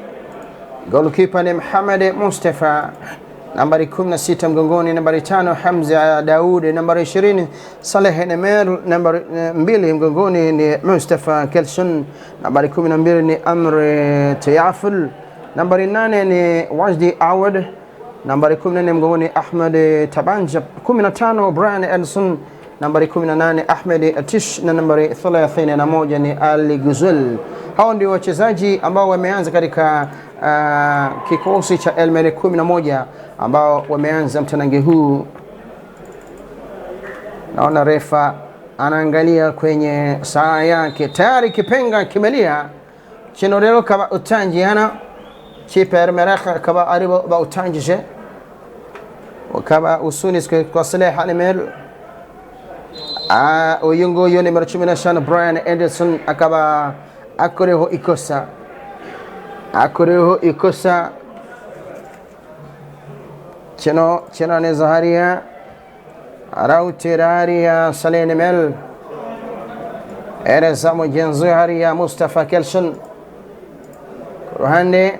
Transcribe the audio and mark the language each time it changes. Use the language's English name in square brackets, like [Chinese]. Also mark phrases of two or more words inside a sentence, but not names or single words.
[Swahili] Goalkeeper ni Mohamed Mustafa, nambari 16 mgongoni, nambari 5 Hamza Daud, nambari 20 Saleh Nemer, nambari 2 mgongoni ni Mustafa Kelson, nambari 12 ni Amr Tayaful, nambari 8 ni Wajdi Awad, nambari 14 mgongoni Ahmed Tabanja, 15 Brian Edson, nambari 18 Ahmed Atish, na nambari 31 ni Ali Guzul. Hao ndio wachezaji ambao wameanza katika kikosi cha Merreikh 11 ambao wameanza mtanange huu. Naona refa anaangalia kwenye saa yake, tayari kipenga kimelia. [Kinyarwanda] Kino rero kaba utangiana kipe Merreikh kaba aribo ba utangije ukaba usunitswe kwa Saleh Animel. Uyu nguyu nimero 15 Brian Anderson akaba akoreho ikosa kino neza hariya arawutera hariya Saleh Animel ereza mugenzi we hariya Mustafa Kelson ku ruhande.